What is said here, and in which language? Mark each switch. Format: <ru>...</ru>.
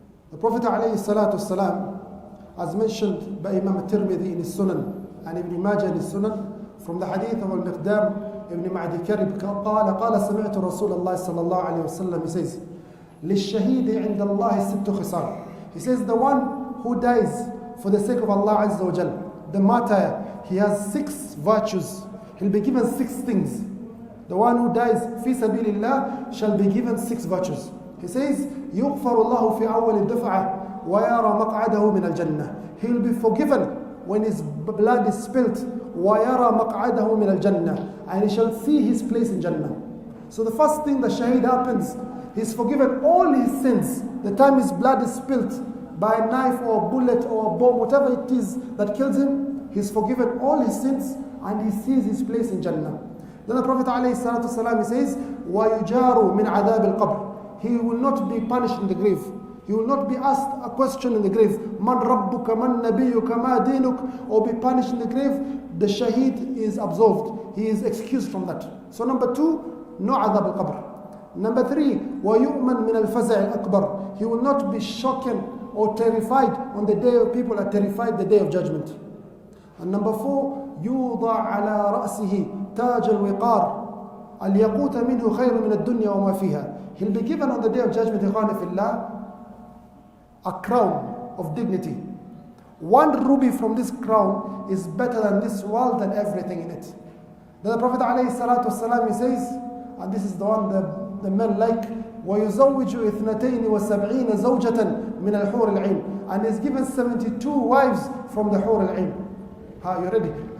<en>The Prophet ﷺ, as mentioned by Imam al-Tirmidhi in his Sunan and Ibn Majah in his Sunan, from the hadith of al-Miqdam ibn Ma'di Karib,</en> <ar>قال سمعت رسول الله صلى الله عليه وسلم,</ar> <en>he says,</en> <ar>للشهيد عند الله ست خصال.</ar> <en>He says the one who dies for the sake of Allah Azza wa Jal, the martyr, he has 6 virtues. He'll be given 6 things. The one who dies</en> <ar>في سبيل الله</ar> <en>shall be given 6 virtues. He says,</en> <ar>يغفر الله في أول الدفعة ويرى مقعده من الجنة.</ar> <en>He will be forgiven when his blood is spilt.</en> <ar>وَيَرَى مَقْعَدَهُ مِنَ الْجَنَّةِ,</ar> <en>and he shall see his place in Jannah. So the first thing the shaheed happens, he's forgiven all his sins. The time his blood is spilt by a knife or a bullet or a bomb, whatever it is that kills him, he's forgiven all his sins and he sees his place in Jannah. Then the Prophet ﷺ, he says,</en> <ar>وَيُجَارُ مِنْ عَذَابِ الْقَبْرِ.</ar> <en>He will not be punished in the grave. He will not be asked a question in the grave, Man Rabbuka, Man Nabiyuka, Ma Dinuk, or be punished in the grave. The shaheed is absolved. He is excused from that. So number 2, no adhab al-qabr. Number 3,</en> <ar>وَيُؤْمَنْ مِنَ الْفَزَعِ الْأَكْبَرِ.</ar> <en>He will not be shaken or terrified on the day of people are terrified, the Day of Judgment. And number 4,</en> <ar>يُوضَعْ عَلَى رَأْسِهِ تَاجَ الْوِقَارِ الْيَقُوتَ مِنْهُ خَيْرٌ مِنَ الدُّنْيَا وَمَا فِيهَا.</ar> <en>He'll be given on the Day of Judgment,</en> <ar>إخواني في الله,</ar> <en>a crown of dignity. 1 ruby from this crown is better than this world and everything in it. Then the Prophet ﷺ, he says, and this is the one the men like,</en> <ar>وَيُزَوِّجُ إِثْنَتَيْنِ وَسَبْعِينَ زَوْجَةً مِنَ الْحُورِ الْعِينِ,</ar> <en>and he's given 72 wives from the Hur al-Ain. You ready?</en>